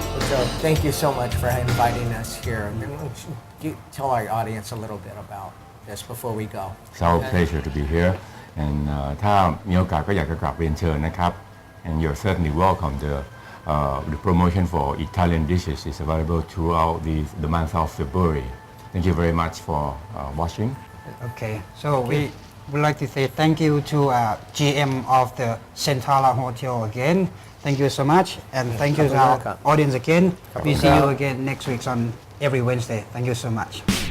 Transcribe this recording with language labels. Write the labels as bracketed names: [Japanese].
[English] So thank you so much for inviting us here. You tell our audience a little bit about this before we go. It's our pleasure to be here. [Thai] And ถ้ามีโอกาสก็อยากจะกลับเรียนเชิญนะครับ [English] And you're certainly welcome. The promotion for Italian dishes is available throughout the month of February. Thank you very much for watching. Okay. So would like to say thank you to GM of the Centala Hotel again. Thank you so much, and thank you to our audience again. We see you again next week on every Wednesday. Thank you so much.